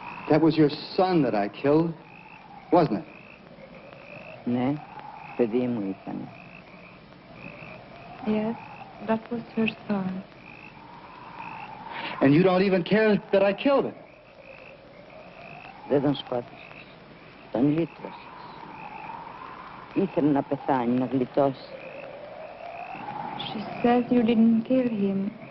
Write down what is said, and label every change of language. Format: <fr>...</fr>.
<en>That was your son that I killed, wasn't it?</en> <el>Ne, παιδί μου ήταν.</el> <en>Yes, that was her son. And you don't even care that I killed him.</en> <el>Δεν τον σκότωσες. Τον λύτρωσες. Ήθελε να πεθάνει, να γλιτώσει.</el> <en>She says you didn't kill him.</en>